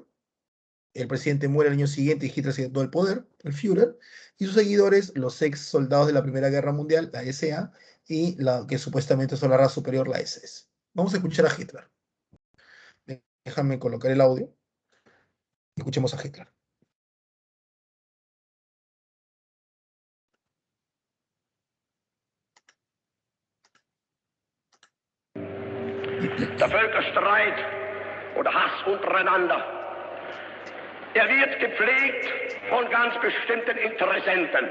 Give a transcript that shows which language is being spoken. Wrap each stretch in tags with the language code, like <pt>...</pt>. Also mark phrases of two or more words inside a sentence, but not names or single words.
<es>El presidente muere el año siguiente y Hitler se todo el poder, el Führer, y sus seguidores, los ex soldados de la Primera Guerra Mundial, la SA, y la que supuestamente son la raza superior, la SS. Vamos a escuchar a Hitler. Déjame colocar el audio. Escuchemos a Hitler.</es> <de>Der Völkerstreit oder Hass untereinander, er wird gepflegt von ganz bestimmten Interessenten.</de>